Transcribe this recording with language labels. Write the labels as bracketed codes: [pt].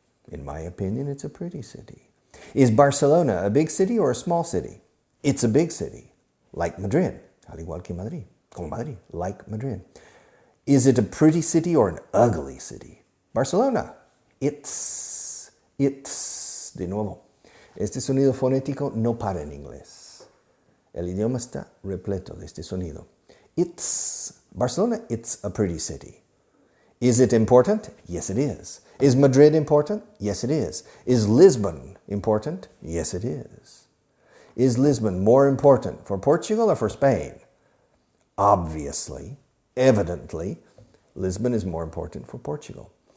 [en] In my opinion, it's a pretty city. Is Barcelona a big city or a small city? It's a big city, like Madrid, [es] al igual que Madrid, como Madrid, [en] like Madrid. Is it a pretty city or an ugly city? [es] Barcelona. [en] It's, [es] de nuevo. Este sonido fonético no para en inglés. El idioma está repleto de este sonido. [en] Barcelona, it's a pretty city. Is it important? Yes, it is. Is Madrid important? Yes, it is. Is Lisbon important? Yes, it is. Is Lisbon more important for Portugal or for Spain? Obviously, evidently, Lisbon is more important for Portugal.